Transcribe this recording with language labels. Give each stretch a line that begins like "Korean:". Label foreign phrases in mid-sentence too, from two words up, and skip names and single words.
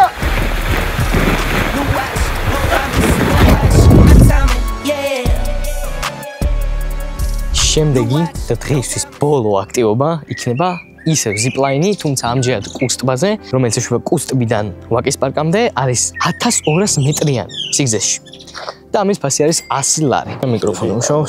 English: No watch, no promise, no watch, my timing, yeah.
Georgian: შემდეგი და დღეისთვის ბოლო აქტივობა იქნება ისევ zipline-ი, თუმცა ამჯერად კუსტბაზე, რომელიც ეშვება კუსტბიდან ვაკის პარკამდე, არის 1200 მეტრიანი სიგრძეში. და ამის ფასი არის 100 ლარი. მიკროფონი მუშაობს.